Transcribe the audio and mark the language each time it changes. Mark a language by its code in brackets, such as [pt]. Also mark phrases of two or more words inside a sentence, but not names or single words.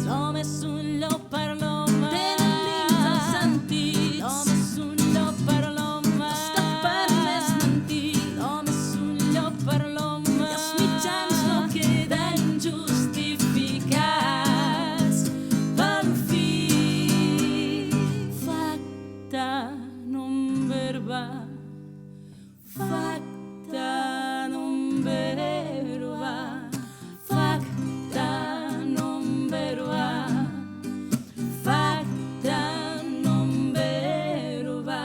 [ca] L'home és un llop per a l'home, tenen límits els sentits. L'home és un llop per a l'home, no està permès mentir. L'home és un llop per a l'home i els mitjans no queden justificats pel fi. [la] Facta non verba, facta non verba, facta non verba, facta non verba.